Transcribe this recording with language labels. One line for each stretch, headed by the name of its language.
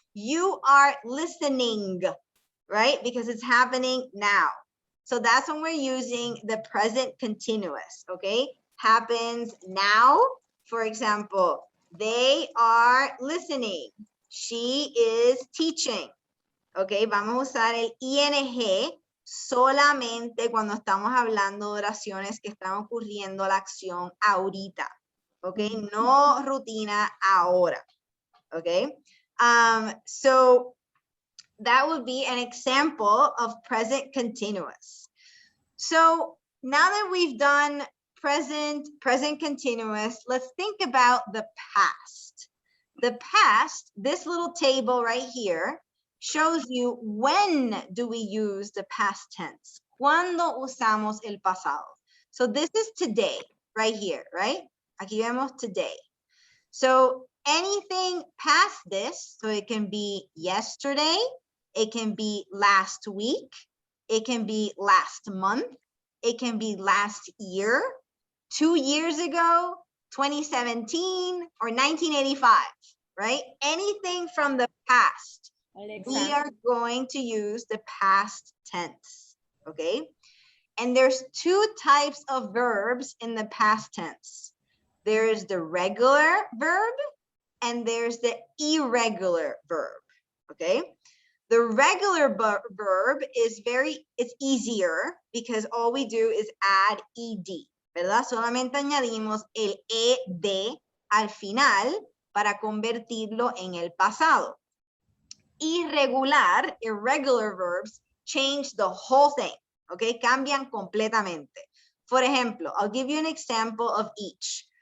English: You are listening, right? Because it's happening now. So that's when we're using the present continuous, okay? Happens now. For example, they are listening. She is teaching.
Spanish: Ok, vamos a usar el ing solamente cuando estamos hablando de oraciones que están ocurriendo la acción ahorita. Ok, no rutina ahora.
English: Ok, so that would be an example of present continuous. So now that we've done present continuous, let's think about the past. The past, this little table right here, shows you when do we use the past tense.
Spanish: ¿Cuándo usamos el pasado?
English: So this is today, right here, right?
Spanish: Aquí vemos
English: today. So anything past this, so it can be yesterday, it can be last week, it can be last month, it can be last year, 2 years ago, 2017, or 1985, right? Anything from the past. We are going to use the past tense, okay? And there's 2 types of verbs in the past tense. There's the regular verb and there's the irregular verb, okay? The regular verb is it's easier because all we do is add ed, ¿verdad?
Spanish: Solamente añadimos el ed al final para convertirlo en el pasado.
English: Irregular verbs change the whole thing, okay?
Spanish: Cambian completamente.
English: For example, I'll give you an example of each.